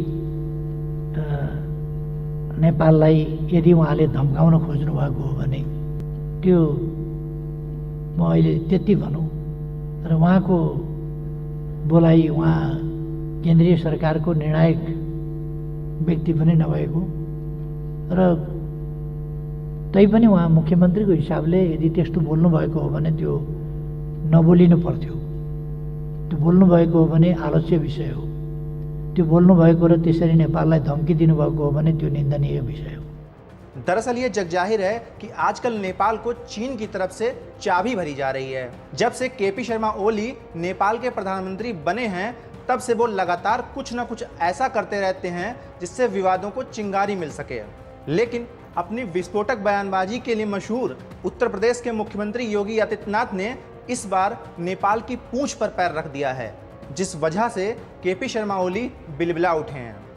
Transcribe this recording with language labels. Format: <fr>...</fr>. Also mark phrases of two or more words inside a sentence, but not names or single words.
<ne>नेपाललाई यदि उहाँले धम्काउन खोज्नु भएको हो भने त्यो म अहिले त्यति भनौँ र उहाँको बोलाइ उहाँ केन्द्रीय सरकारको निर्णायक व्यक्ति पनि नभएको र तैपनि उहाँ मुख्यमन्त्रीको हिसाबले यदि त्यस्तो बोल्नुभएको हो भने त्यो नबोलिनु पर्थ्यो। त्यो बोल्नुभएको हो भने आलोच्य विषय हो। त्यो बोल्नुभएको र त्यसरी नेपाललाई धम्की दिनुभएको हो भने त्यो निन्दनीय विषय हो।</ne> <hi>दरअसल ये जगजाहिर है कि आजकल नेपाल को चीन की तरफ से चाबी भरी जा रही है। जब से केपी शर्मा ओली नेपाल के प्रधानमंत्री बने हैं तब से वो लगातार कुछ न कुछ ऐसा करते रहते हैं जिससे विवादों को चिंगारी मिल सके। लेकिन अपनी विस्फोटक बयानबाजी के लिए मशहूर उत्तर प्रदेश के मुख्यमंत्री योगी आदित्यनाथ ने इस बार नेपाल की पूंछ पर पैर रख दिया है, जिस वजह से केपी शर्मा ओली बिलबिला उठे हैं।</hi>